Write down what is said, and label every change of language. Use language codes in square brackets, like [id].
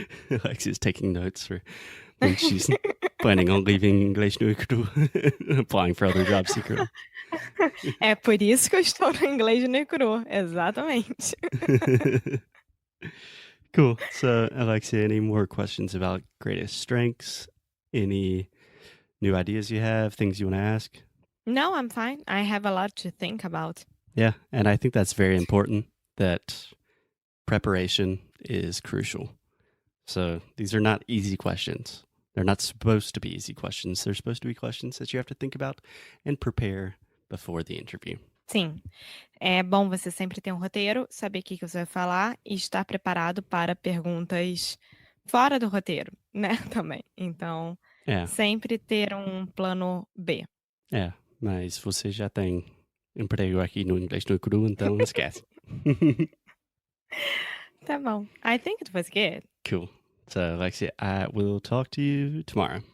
[en] Alexia's taking notes for when she's planning on leaving Inglês no Cru, applying for other jobs secretly. [pt] É por isso que eu estou no inglês no cru. Exatamente. [en] Cool. So, Alexia, any more questions about greatest strengths? Any new ideas you have, things you want to ask? No, I'm fine. I have a lot to think about. Yeah, and I think that's very important that preparation is crucial. So these are not easy questions. They're not supposed to be easy questions. They're supposed to be questions that you have to think about and prepare before the interview. [pt] Sim, é bom você sempre ter um roteiro, saber o que que você vai falar e estar preparado para perguntas fora do roteiro, né, também. Então, É, sempre ter um plano B. mas você já tem emprego aqui no Inglês no Cru, então esquece. Tá bom. [en] I think it was good. Cool. So, Alexia, I will talk to you tomorrow.